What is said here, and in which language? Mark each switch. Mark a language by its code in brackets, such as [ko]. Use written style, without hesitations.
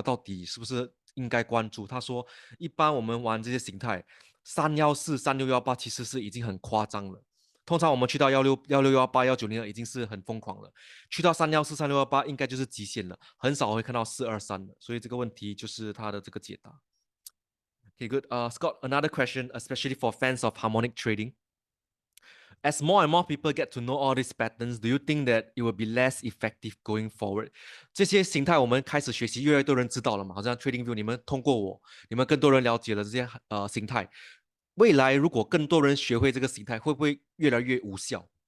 [zh] 到底是不是应该关注？他说，一般我们玩这些形态，314、3618其实是已经很夸张了。通常我们去到1618、1902已经是很疯狂了，去到314、3618应该就是极限了，很少会看到423的，所以这个问题就是他的这个解答。 [en] Okay, good. Scott, another question, especially for fans of harmonic trading. As more and more people get to know all these patterns, do you think that it will be less effective going forward? [zh] 这些形态我们开始学习，越来越多人知道了嘛？好像 TradingView，你们通过我，你们更多人了解了这些形态。未来如果更多人学会这个形态，会不会越来越无效？